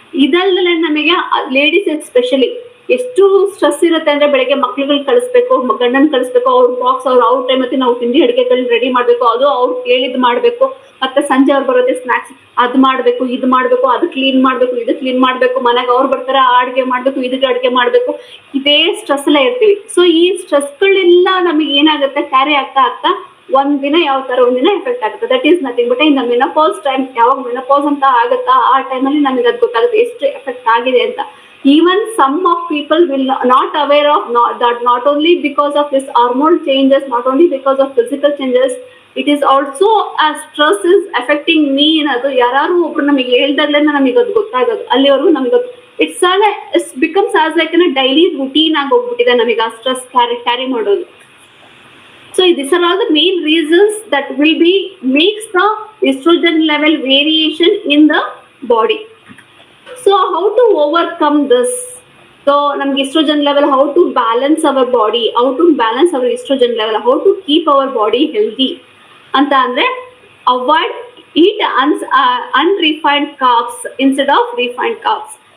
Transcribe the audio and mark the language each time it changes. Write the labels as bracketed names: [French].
[Kannada] ಇದಲ್ಲದೆ ನಮಗೆ ladies especially ಎಷ್ಟು ಸ್ಟ್ರೆಸ್ ಇರುತ್ತೆ ಅಂದ್ರೆ, ಬೆಳಗ್ಗೆ ಮಕ್ಳುಗಳು ಕಳಿಸ್ಬೇಕು, ಗಂಡನ್ ಕಳಿಸ್ಬೇಕು, ಅವ್ರ ಬಾಕ್ಸ್ ಅವ್ರ ಟೈಮ್ ಮತ್ತೆ ನಾವು ತಿಂಡಿ ಅಡುಗೆಗಳು ರೆಡಿ ಮಾಡ್ಬೇಕು, ಅದು ಅವ್ರು ಕೇಳಿದ್ ಮಾಡ್ಬೇಕು, ಮತ್ತೆ ಸಂಜೆ ಅವ್ರು ಬರುತ್ತೆ ಸ್ನಾಕ್ಸ್ ಅದ್ ಮಾಡ್ಬೇಕು, ಇದು ಮಾಡ್ಬೇಕು, ಅದು ಕ್ಲೀನ್ ಮಾಡ್ಬೇಕು, ಇದು ಕ್ಲೀನ್ ಮಾಡ್ಬೇಕು, ಮನೆಗೆ ಅವ್ರು ಬರ್ತಾರೆ ಅಡುಗೆ ಮಾಡ್ಬೇಕು, ಇದಕ್ಕೆ ಅಡುಗೆ ಮಾಡ್ಬೇಕು, ಇದೇ ಸ್ಟ್ರೆಸ್ ಎಲ್ಲ ಇರ್ತೀವಿ. ಸೊ ಈ ಸ್ಟ್ರೆಸ್ಗಳೆಲ್ಲ ನಮಗೆ ಏನಾಗುತ್ತೆ, ಕ್ಯಾರಿ ಆಗ್ತಾ ಒಂದಿನ ಯಾವ ತರ ಒಂದಿನ ಎಫೆಕ್ಟ್ ಆಗುತ್ತೆ. [English] That is nothing but in the menopause time. [Kannada] ಯಾವಾಗ ಮೆನೋಪಾಸ್ ಅಂತ ಆಗುತ್ತಾ ಆ ಟೈಮಲ್ಲಿ ನಮಗೆ ಅದು ಗೊತ್ತಾಗುತ್ತೆ ಎಷ್ಟು ಎಫೆಕ್ಟ್ ಆಗಿದೆ ಅಂತ. [English] Even some of people will not aware of that not only because of this hormone changes, not only because of physical changes, it is also as stress is affecting me [Kannada] ಅನ್ನೋದು ಯಾರು ಒಬ್ರು ನಮಗೆ ಹೇಳ್ದಾಗ್ಲೇ ನಮಗೆ ಅದು ಗೊತ್ತಾಗೋದು. ಅಲ್ಲಿವರೆಗೂ ನಮಗೆ [English] it's becomes as like daily routine [Kannada] ಆಗಿ ಹೋಗ್ಬಿಟ್ಟಿದೆ ನಮಗೆ ಆ ಸ್ಟ್ರೆಸ್ ಕ್ಯಾರಿ ಮಾಡೋದು. [English] So these are all the main reasons that will be makes the estrogen level variation in the body. So how to overcome this? So [Kannada] namge [English] estrogen level, how to balance our body, how to balance our estrogen level, how to keep our body healthy [Kannada] anta andre [English] avoid eat unrefined carbs instead of refined carbs.